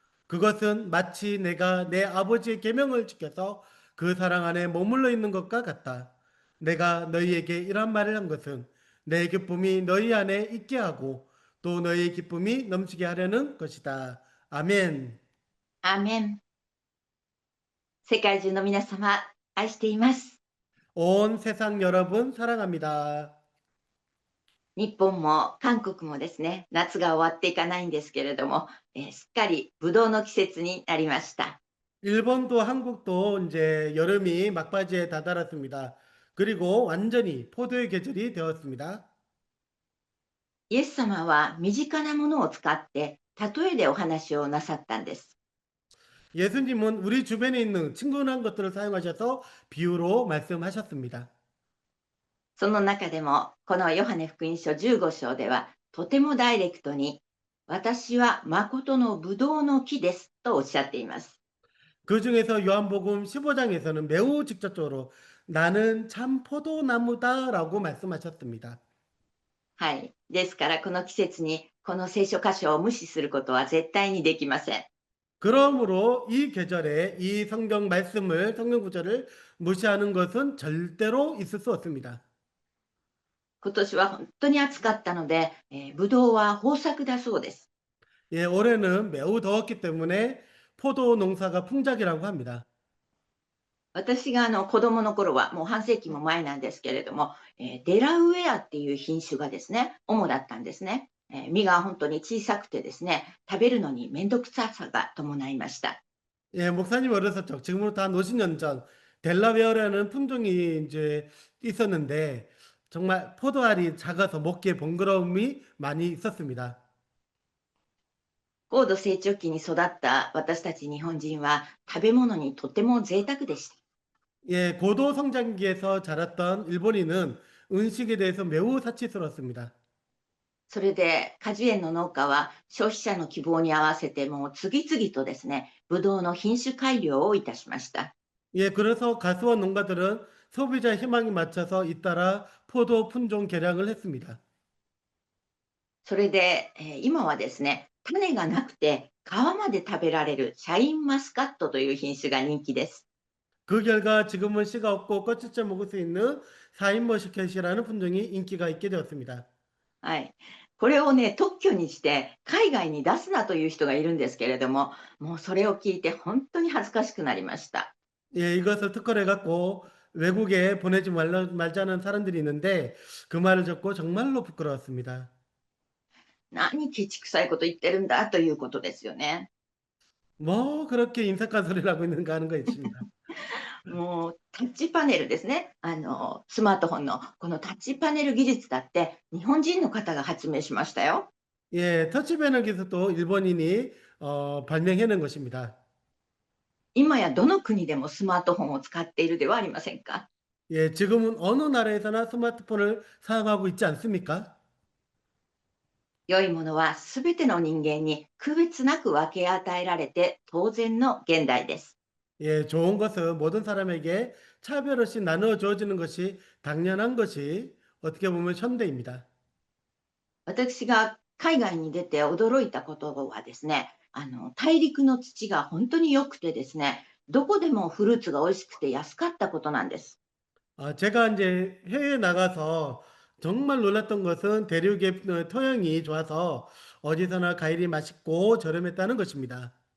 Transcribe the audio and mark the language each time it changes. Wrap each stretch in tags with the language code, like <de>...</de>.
<ko>그것은 마치 내가 내 아버지의 계명을 지켜서 그 사랑 안에 머물러 있는 것과 같다. 내가 너희에게 이런 말을 한 것은 내 기쁨이 너희 안에 있게 하고 또 너희의 기쁨이 넘치게 하려는 것이다. 아멘.</ko> <ja>アーメン。世界中の皆様、愛しています。</ja> <ko>온 세상 여러분 사랑합니다.</ko> <ja>日本も韓国もですね、夏が終わっていかないんですけれども、すっかりブドウの季節になりました。</ja> <ko>일본도 한국도 이제 여름이 막바지에 다다랐습니다. 그리고 완전히 포도의 계절이 되었습니다.</ko> <ja>イエス様は身近なものを使って例えでお話をなさったんです。</ja> <ko>예수님은 우리 주변에 있는 친근한 것들을 사용하셔서 비유로 말씀하셨습니다.</ko> <ja>その中でも、このヨハネ福音書15章では、とてもダイレクトに、私は誠のブドウの木ですとおっしゃっています。</ja> <ko>그 중에서 요한복음 15장에서는 매우 직접적으로 나는 참 포도나무다라고 말씀하셨습니다.</ko> <ja>はい。ですから、この季節にこの聖書箇所を無視することは絶対にできません。</ja> <ko>그러므로 이 계절에 이 성경 말씀을, 성경 구절을 무시하는 것은 절대로 있을 수 없습니다.</ko> <ja>今年は本当に暑かったので、ブドウは豊作だそうです。</ja> <ko>예, 올해는 매우 더웠기 때문에 포도 농사가 풍작이라고 합니다.</ko> <ja>私が子供の頃はもう半世紀も前なんですけれども、デラウェアっていう品種がですね、主だったんですね。実が本当に小さくてですね、食べるのにめんどくささが伴いました。</ja> <ko>예, 목사님 어렸을 적, 지금으로부터 한 50년 전 델라웨어라는 품종이 이제 있었는데 정말 포도알이 작아서 먹기에 번거로움이 많이 있었습니다.</ko> <ja>高度成長期に育った私たち日本人は食べ物にとても贅沢でした。</ja> <ko>예, 고도 성장기에서 자랐던 일본인은 음식에 대해서 매우 사치스러웠습니다.</ko> <ja>それで果樹園の農家は消費者の希望に合わせてもう次々とですね、ブドウの品種改良をいたしました。</ja> <ko>예, 그래서 가수원 농가들은 소비자 희망에 맞춰서 잇따라 포도 품종 개량을 했습니다.</ko> <ja>それで、今はですね、種がなくて皮まで食べられるシャインマスカットという品種が人気です。</ja> <ko>그 결과 지금은 씨가 없고 껍질째 먹을 수 있는 사인머스켓이라는 품종이 인기가 있게 되었습니다.</ko> <ja>はい。これをね、特許にして海外に出すなという人がいるんですけれども、もうそれを聞いて本当に恥ずかしくなりました。</ja> <ko>예, 이것을 특허를 해갖고 외국에 보내지 말자는 사람들이 있는데 그 말을 듣고 정말로 부끄러웠습니다.</ko> <ja>何ケチくさいこと言ってるんだということですよね。</ja> <ko>뭐 그렇게 인색한 소리를 하고 있는가 하는 거 있습니다.</ko> <ja>もうタッチパネルですね。スマートフォンのこのタッチパネル技術だって日本人の方が発明しましたよ。</ja> <ko>예, 터치배너 기술도 일본인이 발명해낸 것입니다.</ko> <ja>今やどの国でもスマートフォンを使っているではありませんか。</ja> <ko>예, 지금은 어느 나라에서나 스마트폰을 사용하고 있지 않습니까?</ko> <ja>良いものはすべての人間に区別なく分け与えられて当然の現代です。</ja> <ko>예, 좋은 것은 모든 사람에게 차별 없이 나누어 주어지는 것이 당연한 것이 어떻게 보면 현대입니다.</ko> <ja>私が海外に出て驚いたことはですね、大陸の土が本当に良くてですね、どこでもフルーツが美味しくて安かったことなんです。</ja> <ko>제가 이제 해외에 나가서 정말 놀랐던 것은 대륙의 토양이 좋아서 어디서나 과일이 맛있고 저렴했다는 것입니다.</ko>